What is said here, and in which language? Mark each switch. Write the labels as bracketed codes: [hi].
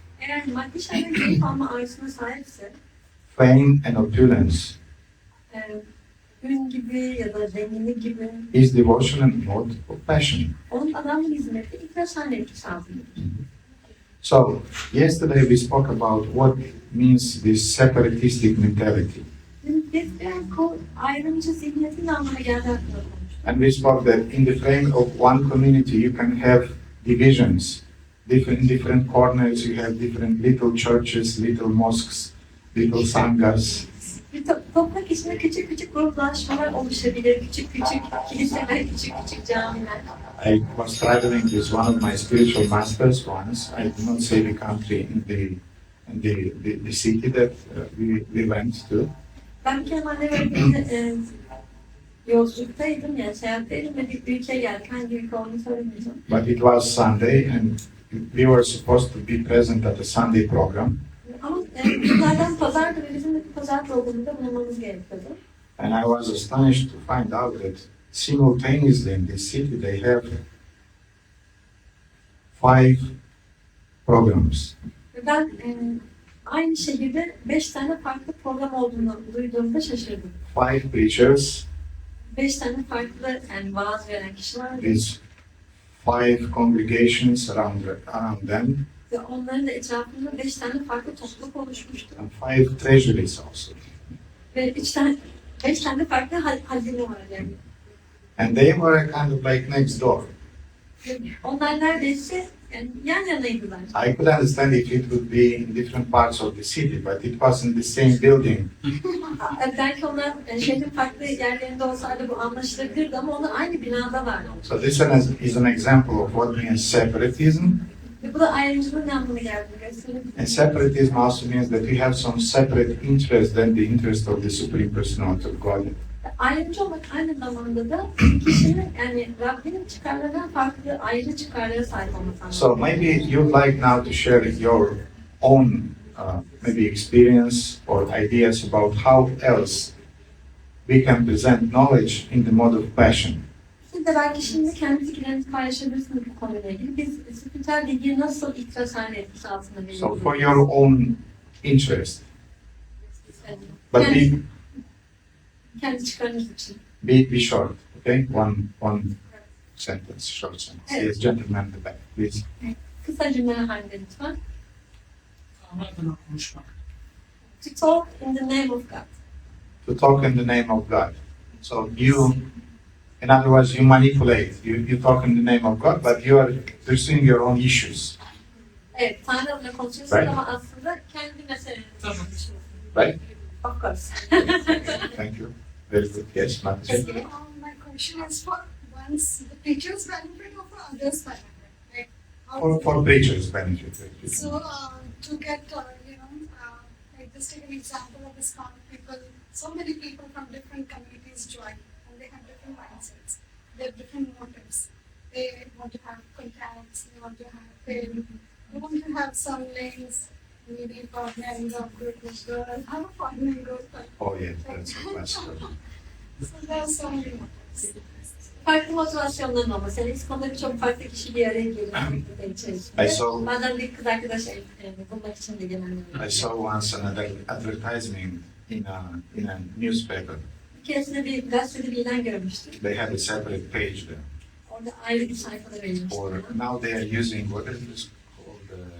[tr] eğer maddi şeylerin keyif alma arzusuna sahipse, [en] fame and opulence. [tr] ün gibi ya da zenginlik gibi [en] His devotion and mode of passion. [tr] onun adamın hizmeti iflas haline etkisi altındadır. [en] So, yesterday we spoke about what means this separatistic mentality. [tr] Biz biraz bu ayrımcı zihniyetin ne anlama geldiği hakkında konuştuk. [en] And we spoke that in the frame of one community you can have divisions. In different corners you have different little churches, little mosques, little sanghas. [tr] Bir toprak içinde küçük küçük gruplaşmalar oluşabilir, küçük küçük kiliseler, küçük küçük camiler. [en] I was traveling with one of my spiritual masters once. I did not say the country in the city that we went to. [tr] Ben bir kere annemle yolculuktaydım, yani seyahatteydim ve bir ülkeye geldik. Hangi ülke olduğunu söylemeyeceğim. [en] But it was Sunday and we were supposed to be present at the Sunday program. [tr] Ama günlerden pazardı ve bizim de bir pazar programında bulunmamız gerekiyordu. [en] And I was astonished to find out that simultaneously in this city they have 5 programs. [tr] Ve ben aynı şehirde 5 tane farklı program olduğunu duyduğumda şaşırdım. [en] 5 preachers, [tr] 5 tane farklı yani vaaz veren kişi vardı. [en] these 5 congregations around them, [tr] Ve onların da etrafında 5 tane farklı topluluk oluşmuştu. [en] and 5 treasuries also. [tr] Ve 5 tane farklı hazine var yani. [en] And they were kind of like next door. [tr] Ve onlar neredeyse Yani yan yanaydılar. [en] I could understand if it would be in different parts of the city, but it was in the same building. [tr] Belki onlar şehrin farklı yerlerinde olsaydı bu anlaşılabilirdi ama onlar aynı binada vardı. [en] So this one is an example of what means separatism. [tr] Ve bu da ayrımcılığın ne anlamına geldiğini gösteriyor. [en] And separatism also means that you have some separate interest than the interest of the Supreme Personality of God. [tr] Ayrımcı olmak aynı zamanda da kişinin yani Rabbinin çıkarlarından farklı ayrı çıkarlara sahip olması anlamına. [en] So maybe you'd like now to share your own maybe experience or ideas about how else we can present knowledge in the mode of passion. [tr] Siz de belki şimdi kendi fikirlerinizi paylaşabilirsiniz bu konuyla ilgili. Biz spiritüel bilgiyi nasıl ihtiras haline etkisi altında [en] So [tr] veriyoruz? [en] for your own interest, but [tr] Kendi çıkarınız için. [en] be short, okay? One sentence, short sentence. Yes, gentleman in the back, please. [tr] Kısa cümleler halinde lütfen. Tanrı adına konuşmak. [en] To talk in the name of God. To talk in the name of God. So you, in other words, you manipulate. You talk in the name of God, but you are pursuing your own issues, [tr] Evet, Tanrı adına konuşuyorsunuz [en] Right. [tr] ama aslında kendi meselenizi konuşuyorsunuz. [en] right? Of course. Thank you. Very good. Yes, Matthew. So, my question is for once the preacher's benefit or for others' benefit? Like, how For preachers' benefit. so to get, like just take an example of this kind of people, so many people from different communities join and they have different mindsets, they have different motives. They want to have contacts, they want to have fame, they want to have some links, maybe partnering up with this girl, have a partnering group. Oh, yeah, that's a question. So there are so many motives. [tr] Farklı motivasyonların olması. Yani İskon'da birçok farklı kişi bir araya geliyor. [en] I [tr] içerisinde. [en] saw- [tr] Bazen bir kız arkadaş bulmak için de genelde. [en] I saw once an advertisement in a newspaper. [tr] Bir keresinde bir gazetede bir ilan görmüştüm. [en] They had a separate page there. [tr] Orada ayrı bir sayfada [en] Or [tr] verilmişti. [en] now they are using what is this called?